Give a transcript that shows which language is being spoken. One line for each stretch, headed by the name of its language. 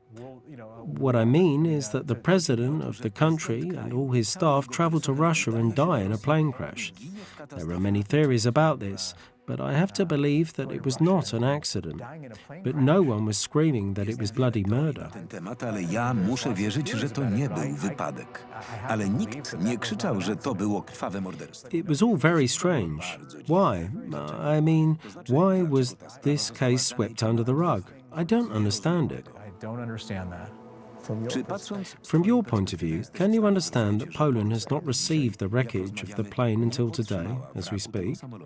English: What I mean is that the president of the country and all his staff travel to Russia and die in a plane crash. There are many theories about this, but I have to believe that it was not an accident. But no one was screaming that it was bloody murder.
Polish: Ale ja muszę wierzyć, że to nie był wypadek. Ale nikt nie krzyczał, że to było krwawe morderstwo.
English: It was all very strange. Why? I mean, why was this case swept under the rug? I don't understand it. I don't understand that. From your point of view, can you understand that Poland has not received the wreckage of the plane until today, as we speak?